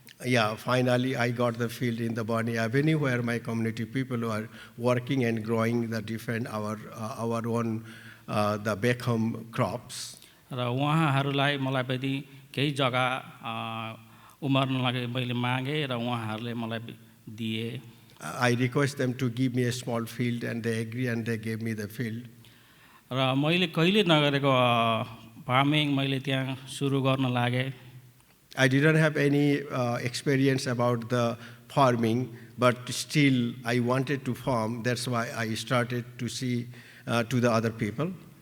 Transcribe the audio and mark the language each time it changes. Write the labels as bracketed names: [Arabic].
[English] Yeah, finally I got the field in the Barney Avenue where my community people are working and growing the different our own the Beckham crops. [Nepali] र उहाँहरूलाई मलाई पनि केही जग्गा उमार्न लागि मैले मागेँ र उहाँहरूले मलाई दिए [English] I request them to give me a small field and they agree and they gave me the field. [Nepali] र मैले कहिले नगरेको फार्मिङ मैले त्यहाँ सुरु गर्न लागेँ [English] I didn't have any experience about the farming, but still I wanted to farm. That's why I started to see to the other people.